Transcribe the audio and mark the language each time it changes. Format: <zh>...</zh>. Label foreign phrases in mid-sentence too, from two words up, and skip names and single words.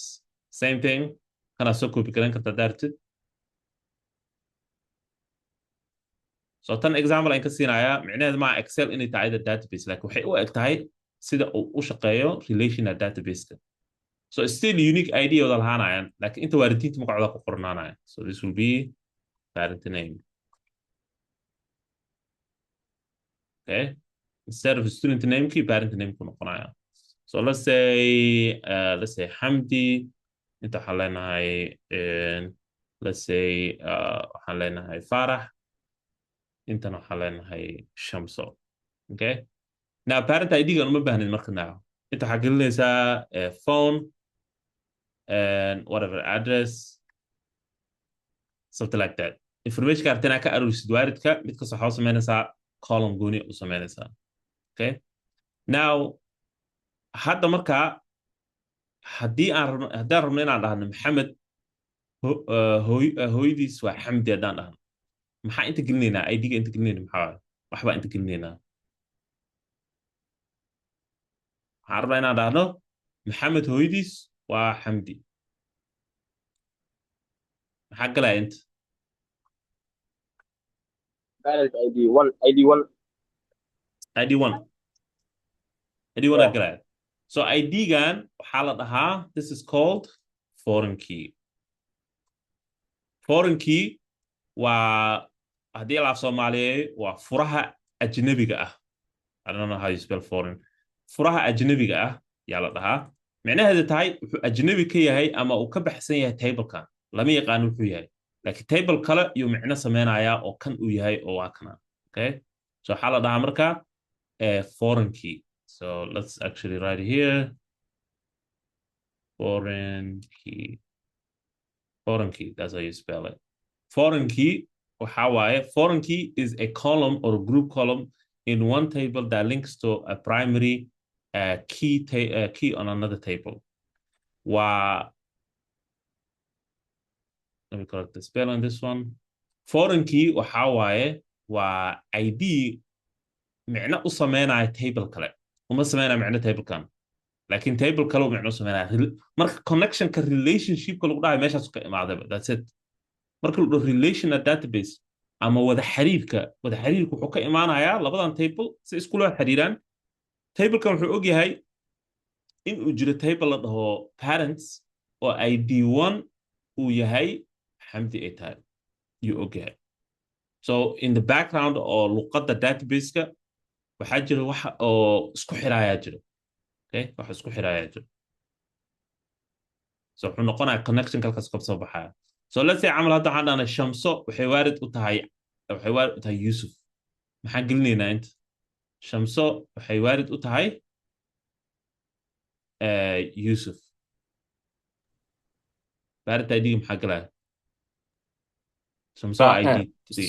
<en>Same thing.</en> <so>Kana soo copy garan kartaa daartid. So tan example aan ka siinayaa micnaheedu ma Excel inay tahay database, laakiin waxay u eg tahay sida uu u shaqeeyo</so> <en>relational database-ka.</en> <so>So</so> <en>still unique ID</en> <so>wada lahaanayaan, laakiin inta waalidiinta magacooda ku qornaanaya.</so> <en>So this will be parent name. Okay. Instead of student name key, parent name</en> <so>ku noqonaya.</so> <en>So let's say Hamdi.</en> <so>Inta waxaan leenahay</so> <en>let's say</en> <so>waxaan leenahay Farah. Intana waxaan leenahay Shamso. Okay.</so> <en>Now parent ID-ga</en> <so>uma baahnin marka now. Inta waxaa gelinaysaa</so> <en>phone and whatever address, something like that.</en> <so>Information ka artana ka aruurisid waalidka, mid kasta waxaa u samaynaysaa column gooni u samaynaysaa.</so> <en>Okay.</en> <so>Now hadda marka haddaan rabno inaan dhahno Maxamed hooyadiis waa Xamdi haddaan dhahno, maxaa inta gelinaynaa? ID-ga inta gelinayna maxaa waxbaa inta gelinaynaa. waxaan rabnaa inaan dhahno Maxamed hooyadiis waa Xamdi. maxaa galaya inta?</so> <en>Parent ID1 ID1</en> <so>ID1 ID1 aa galaya. So ID-gan waxaa la dhahaa,</so> <en>this is called foreign key. Foreign key</en> <so>waa haddii la Soomaaliyeeyo waa furaha ajnabiga ah.</so> <en>I don't know how you spell foreign.</en> <so>furaha ajnabiga ah yaa la dhahaa. micnaheedu tahay wuxuu ajnabi ka yahay ama uu ka baxsan yahay table-kan. lama yaqaan wuxuu yahay. laakiin table kale iyo micno sameynaya oo kan uu yahay oo waa kana. Okay. So waxaa la dhahaa marka</so> <en>foreign key. So let's actually write here. Foreign key. Foreign key. That's how you spell it. Foreign key. Foreign key is a column or a group column in one table that links to a primary key on another table. Waa, let me correct the spell on this one. Foreign key</en> <so>waxa waaye waa ID micno u sameynaya table kale. Uma sameynaya micno table kan. Laakiin table kale uu micno u sameynaya. Marka connectionka relationshipka lagu dhahay meeshaas ka imaadaba.</so> <en>That's it.</en> <so>Marka lagu</so> <en>relational database</en> <so>ama wada xiriirku wuxuu ka imaanayaa labadan table si isku loo xiriiraan. Tablekan wuxuu og yahay in uu jiro table la dhaho parents oo ID1 uu yahay xamdi ay tahay. Yuu og yahay.</so> <en>So in the background</en> <so>oo luqadda database-ka waxaa jira wax oo isku xiraaya jiro. Okay? Wax isku xiraaya jiro. So wuxuu noqonayaa connection kalkaas ka soo baxaya.</so> <en>So let's say</en> <so>camal hadda waxaan dhahnay Shamso waxay waarid u tahay Yusuf. Maxaan gelinaynaa inta? Shamso waxay waarid u tahay Yusuf. Waarid ID maxaa galaya? Shamso ID 3.</so>